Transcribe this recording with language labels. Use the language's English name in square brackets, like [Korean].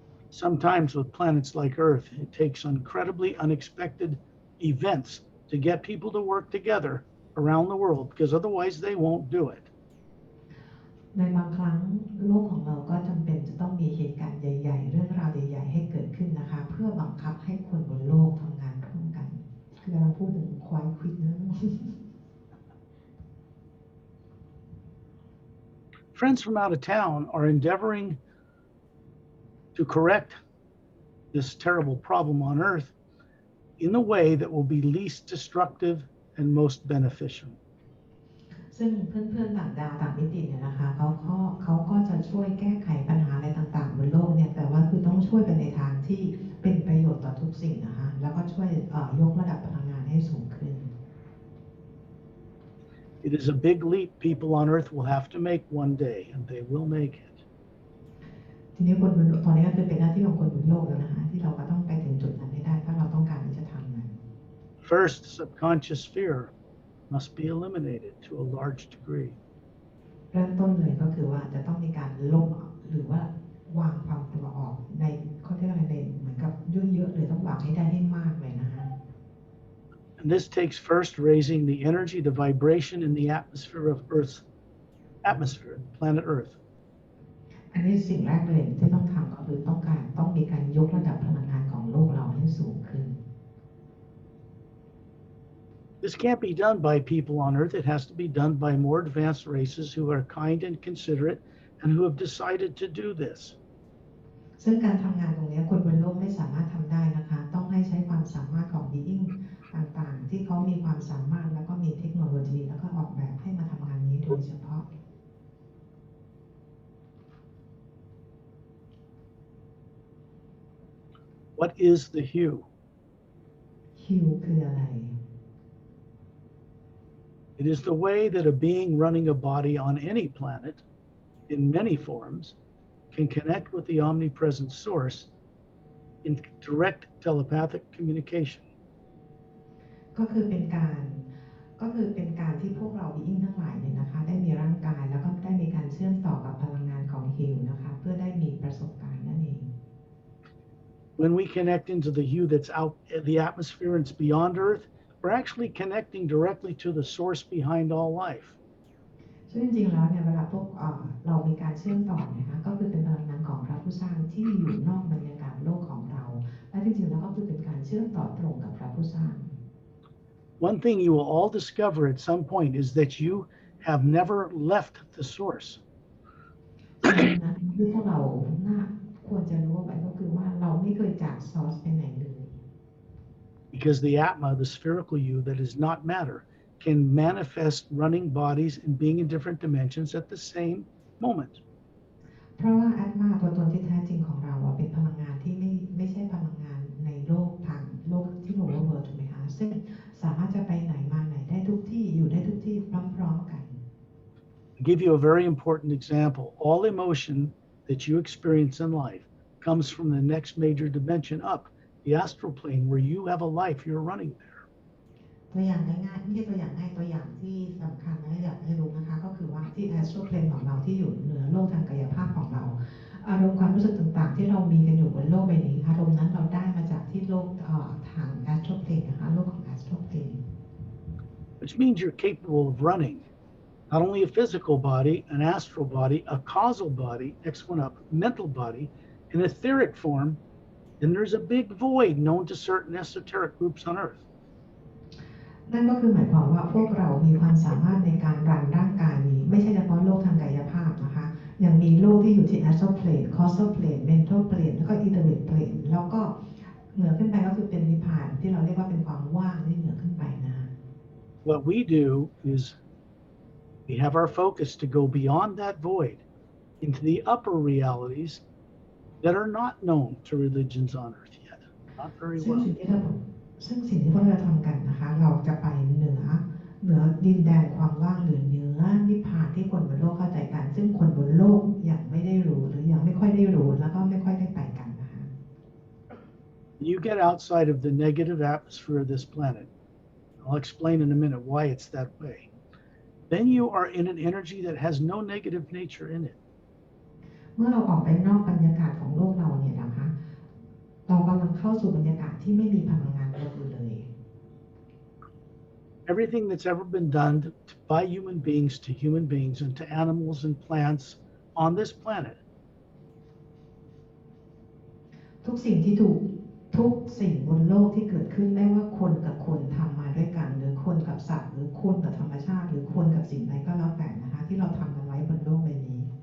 [English] Sometimes with planets like Earth, it takes incredibly unexpected events to get people to work together around the world because otherwise they won't do it. [Thai] ในบางครั้งโลกของเราก็จำเป็นจะต้องมีเหตุการณ์ใหญ่ๆเรื่องราวใหญ่ๆให้เกิดขึ้นนะคะเพื่อบังคับให้คนบนโลกทำงานร่วมกันคือกำลังพูดถึงควายควิดนะ [English] Friends from out of town are endeavoring to correct this terrible problem on Earth in a way that will be least destructive and most beneficial. [Thai] ซึ่งเพื่อนๆต่างดาวต่างมิติเนี่ยนะคะเขาก็จะช่วยแก้ไขปัญหาอะไรต่างๆบนโลกเนี่ยแต่ว่าคือต้องช่วยไปในทางที่เป็นประโยชน์ต่อทุกสิ่งนะคะแล้วก็ช่วยยกระดับพลังงานให้สูงขึ้น [English] It is a big leap people on Earth will have to make one day, and they will make it. [Thai] ทีนี้คนบนตอนนี้ก็คือเป็นหน้าที่ของคนบนโลกแล้วนะคะที่เราก็ต้องไปถึงจุดนั้นให้ได้ถ้าเราต้องการที่จะทำมัน [English] First, subconscious fear must be eliminated to a large degree. [Thai] เริ่มต้นเลยก็คือว่าจะต้องมีการลบหรือว่าวางความกลัวออกในเขาเรียกอะไรในเหมือนกับเยอะๆเลยต้องวางให้ได้ให้มากเลยนะคะ [English] And this takes first raising the energy, the vibration in the atmosphere of Earth's atmosphere, planet Earth. [Thai] อันนี้สิ่งแรกเลยที่ต้องทำก็คือต้องมีการยกระดับพลังงานของโลกเราให้สูงขึ้น [English] This can't be done by people on Earth. It has to be done by more advanced races who are kind and considerate and who have decided to do this. [Thai] ซึ่งการทำงานตรงนี้คนบนโลกไม่สามารถทำได้นะคะต้องให้ใช้ความสามารถของ being ต่างๆที่เขามีความสามารถแล้วก็มีเทคโนโลยีแล้วก็ออกแบบให้มาทำงานนี้โดยเฉพาะ [English] What is the hue? [Thai] ฮิวคืออะไร [English] It is the way that a being running a body on any planet in many forms can connect with the omnipresent source in direct telepathic communication. [Thai] ก็คือเป็นการที่พวกเราบีอิงทั้งหลายเนี่ยนะคะได้มีร่างกายแล้วก็ได้มีการเชื่อมต่อกับพลังงานของฮิวนะคะเพื่อได้มีประสบการณ์นั่นเอง [English] When we connect into the hue that's out in the atmosphere and it's beyond Earth, we're actually connecting directly to the source behind all life. [Thai] ซึ่งจริงๆแล้วเนี่ยเวลาพวกเรามีการเชื่อมต่อนะคะก็คือเป็นพลังงานของพระผู้สร้างที่อยู่นอกบรรยากาศโลกของเราและจริงๆแล้วก็คือเป็นการเชื่อมต่อตรงกับพระผู้สร้าง [English] One thing you will all discover at some point is that you have never left the source. [Thai] นะที่พวกเราควรจะรู้ไว้ก็คือว่าเราไม่เคยจากซอร์สไปไหนเลย [English] Because the Atma, the spherical you that is not matter, can manifest running bodies and being in different dimensions at the same moment. [Thai] เพราะว่าอัตมาตัวตนที่แท้จริงของเราเป็นพลังงานที่ไม่ใช่พลังงานในโลกทางโลกที่โลกเวิร์ถูกไหมคะซึ่งสามารถจะไปไหนมาไหนได้ทุกที่อยู่ได้ทุกที่พร้อมๆกัน [English] I'll give you a very important example. All emotion that you experience in life comes from the next major dimension up, the astral plane, where you have a life you're running there. [Thai] ตัวอย่างง่ายๆไม่ใช่ตัวอย่างง่ายตัวอย่างที่สำคัญนะอยากให้รู้นะคะก็คือว่าที่ Astral Plane ของเราที่อยู่เหนือโลกทางกายภาพของเราอารมณ์ความรู้สึกต่างๆที่เรามีกันอยู่บนโลกใบนี้อารมณ์นั้นเราได้มาจากที่โลกทาง Astral Plane นะคะโลกของ Astral Plane [English] Which means you're capable of running not only a physical body, an astral body, a causal body, next one up, mental body, in etheric form, then there's a big void known to certain esoteric groups on Earth. [Thai] นั่นก็คือหมายความว่าพวกเรามีความสามารถในการรันร่างกายนี้ไม่ใช่เฉพาะโลกทางกายภาพนะคะยังมีโลกที่อยู่ที่ Astral Plane, Causal Plane, Mental Plane แล้วก็ Etheric Plane แล้วก็เหนือขึ้นไปก็คือเป็นนิพพานที่เราเรียกว่าเป็นความว่างที่เหนือขึ้นไปนะ [English] What we do is we have our focus to go beyond that void into the upper realities that are not known to religions on Earth yet. Not very [Thai] ซึ่ง [English] well. [Thai] สิ่งที่พวกเราทำกันนะคะเราจะไปเหนือดินแดนความว่างหรือเหนือนิพพานที่คนบนโลกเข้าใจกันซึ่งคนบนโลกยังไม่ได้รู้หรือยังไม่ค่อยได้รู้แล้วก็ไม่ค่อยได้ไปกันนะคะ [English] You get outside of the negative atmosphere of this planet. I'll explain in a minute why it's that way. Then you are in an energy that has no negative nature in it. [Thai] เมื่อเราออกไปนอกบรรยากาศของโลกเราเนี่ยนะคะเรากำลังเข้าสู่บรรยากาศที่ไม่มีพลังงานลบเลย [English] Everything that's ever been done by human beings to human beings and to animals and plants on this planet [Thai] ทุกสิ่งบนโลกที่เกิดขึ้นไม่ว่าคนกับคนทำมาด้วยกันหรือคนกับสัตว์หรือคนกับธรรมชาติหรือคนกับสิ่งใดก็แล้วแต่นะคะที่เราทำกันไว้บนโลกใบนี้